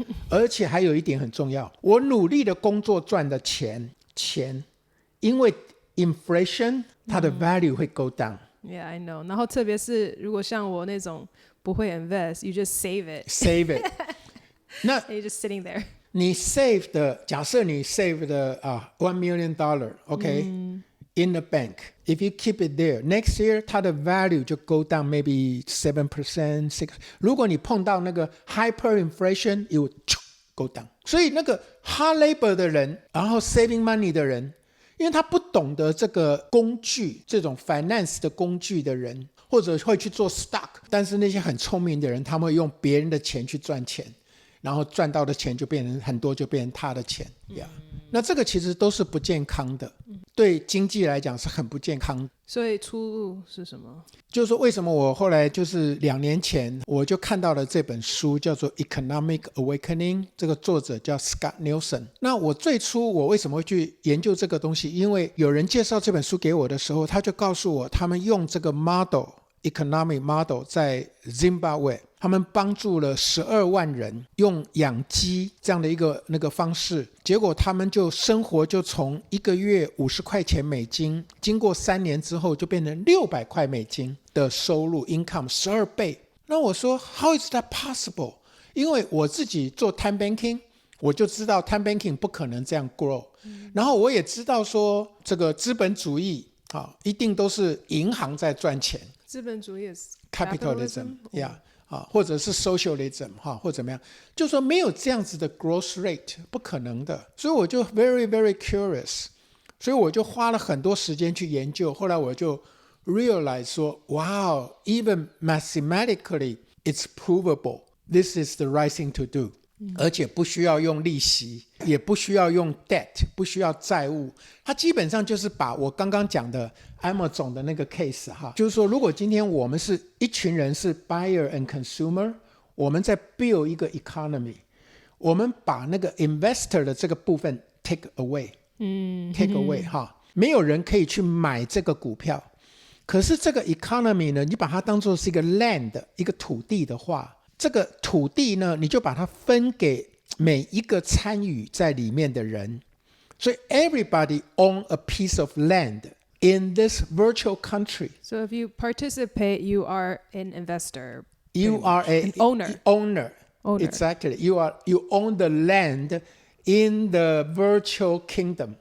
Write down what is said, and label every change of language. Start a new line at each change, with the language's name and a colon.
Chinese: 而且还有一点很重要，我努力的工作赚的钱，因为 inflation 它的 value 会
English: go down。 Yeah, I know.
Chinese: 然后特别是如果像我那种不会 invest,
English: you just save it. Save it
Chinese: 那
English: And you're just sitting there.
Chinese: 你 save 的，假设你 save 的$1 million OK、in the bank.
English: If you keep it there, next year
Chinese: 它的
English: value
Chinese: 就
English: go down maybe 7%, 6%.
Chinese: 如果你碰到那个 hyperinflation,
English: it will go down.
Chinese: 所以那个
English: hard labor
Chinese: 的人，然后
English: saving money
Chinese: 的人，因为他不懂得这个工具，这种 finance 的工具的人，或者会去做 stock， 但是那些很聪明的人，他们会用别人的钱去赚钱，然后赚到的钱就变成很多，就变成他的钱。那这个其实都是不健康的，对经济来讲是很不健康的。所以出路是什么？就是说为什么我后来就是2年前我就看到了这本书叫做 Economic Awakening， 这个作者叫 Scott Nielsen。那我最初我为什么会去研究这个东西，因为有人介绍这本书给我的时候，他就告诉我他们用这个 economic model 在 Zimbabwe， 他们帮助了12万人用养鸡这样的一个那个方式，结果他们就生活就从1个月50块钱美金，经过3年之后就变成600块美金的收入 income 12倍。那我说
English: How is that possible？
Chinese: 因为我自己做 time banking， 我就知道 time banking 不可能这样 grow，然后我也知道说这个资本主义一定都是银行在赚钱，资本主义
English: is
Chinese: capitalism， 或者是 socialism， 或怎么样，就说没有这样子的 growth rate， 不可能的。所以我就
English: very very curious，
Chinese: 所以我就花了很多时间去研究。后来我就 realize 说
English: wow even mathematically it's provable this is the right thing to do，
Chinese: 而且不需要用利息，也不需要用 debt， 不需要债务。它基本上就是把我刚刚讲的 Amazon 的那个 case， 就是说如果今天我们是一群人是
English: buyer and consumer，
Chinese: 我们在 build 一个 economy， 我们把那个 investor 的这个部分
English: take away，take away，
Chinese: 没有人可以去买这个股票。可是这个 economy 呢，你把它当作是一个 land， 一个土地的话，这个土地呢，你就把它分给每一个参与在里面的人。所以
English: everybody own a piece of land in this virtual country. So if you participate, you are an investor. You are an owner. Owner. Exactly. You own the land in the virtual kingdom.